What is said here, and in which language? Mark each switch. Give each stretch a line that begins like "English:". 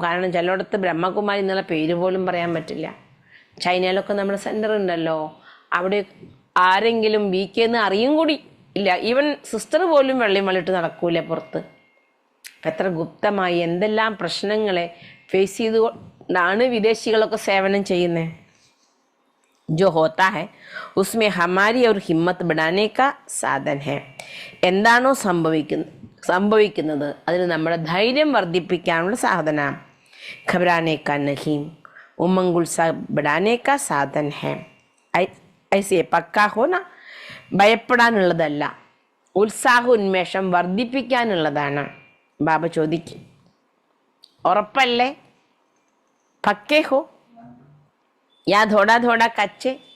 Malayalam: കാരണം ചിലയിടത്ത് ബ്രഹ്മകുമാരി എന്നുള്ള പേര് പോലും പറയാൻ പറ്റില്ല. ചൈനയിലൊക്കെ നമ്മുടെ സെൻറ്റർ ഉണ്ടല്ലോ, അവിടെ ആരെങ്കിലും വീക്കെന്ന് അറിയും കൂടി ഇല്ല. ഈവൻ സിസ്റ്റർ പോലും വെള്ളിയും വെള്ളിട്ട് നടക്കൂല പുറത്ത്. എത്ര ഗുപ്തമായി എന്തെല്ലാം പ്രശ്നങ്ങളെ ഫേസ് ചെയ്തുകൊണ്ടാണ് വിദേശികളൊക്കെ സേവനം ചെയ്യുന്നത്.
Hindi: जो होता है उसमें हमारी और हिम्मत बढ़ाने का साधन है.
Malayalam: എന്താണോ സംഭവിക്കുന്നത് അതിന് നമ്മുടെ ധൈര്യം വർദ്ധിപ്പിക്കാനുള്ള സാധനം.
Hindi: घबराने का नहीं, उमंग उत्साह बढ़ाने का साधन है. ऐसे पक्का हो ना,
Malayalam: ഭയപ്പെടാനുള്ളതല്ല, ഉത്സാഹ ഉന്മേഷം വർദ്ധിപ്പിക്കാനുള്ളതാണ്. ബാബ ചോദിക്കും, ഉറപ്പല്ലേ?
Hindi: പക്കേ ഹോ യാ ധോടാ ധോടാ കച്ചേ.